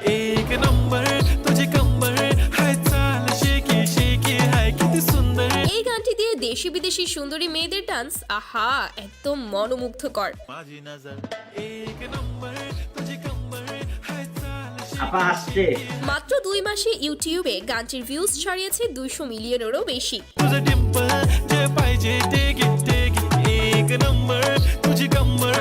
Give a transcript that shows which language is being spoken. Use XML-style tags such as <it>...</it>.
<mr>एक नंबर तुझे कंबर हाय चाल शेकी शेकी हाय किती सुंदर</mr> <bn>এই গানটি দিয়ে দেশি বিদেশি সুন্দরী মেয়েদের ডান্স, আহা, একদম মনোমুগ্ধকর।</bn> <mr>माझी नजर एक नंबर तुझे कंबर हाय चाल</mr> <bn>আপা আসছে। মাত্র 2 মাসে ইউটিউবে গানটির ভিউজ ছাড়িয়েছে 200 মিলিয়নেরও বেশি।</bn> <mr>तुझं डिंपल जे पाहिजे ते घे एक नंबर तुझी कंबर</mr>